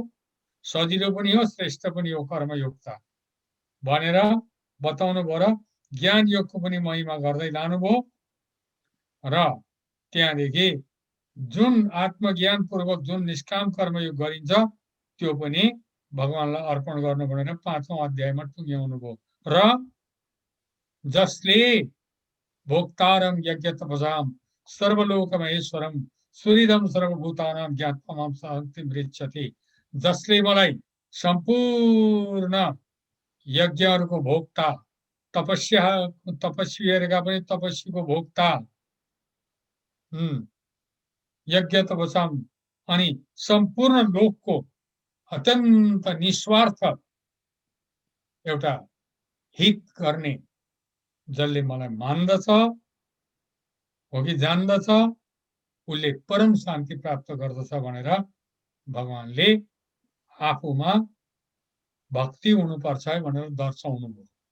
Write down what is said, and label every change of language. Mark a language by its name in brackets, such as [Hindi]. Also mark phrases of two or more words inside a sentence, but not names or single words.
[Nepali] सजिलो पनि हो श्रेष्ठ पनि हो कर्मयोग त भनेर बताउनु भयो र ज्ञान योगको पनि महिमा गर्दै लानुभयो। र त्यहाँदेखि जुन आत्मज्ञान पूर्वक जुन निष्काम कर्मयोग गरिन्छ त्यो पनि भगवानलाई अर्पण गर्नु भनेर पाँचौं अध्यायमा टुङ्ग्याउनु भयो। र जसले [Sanskrit] भोक्तारम यज्ञ तपसाम सर्वलोक महेश्वरम सुहृदम सर्वभूतानां ज्ञात्वामां शान्तिं मृच्छति, [Nepali] जसले मलाई सम्पूर्ण यज्ञहरूको भोक्ता, तपस्वीहरूका पनि तपस्वीको भोक्ता, [Sanskrit] यज्ञ तपसाम [Nepali] अनि सम्पूर्ण लोकको अत्यन्त निस्वार्थ एउटा हित गर्ने जसले मलाई मान्दछ हो कि जान्दछ उसले परम शान्ति प्राप्त गर्दछ भनेर भगवानले आफूमा भक्ति हुनुपर्छ भनेर दर्शाउनु भयो।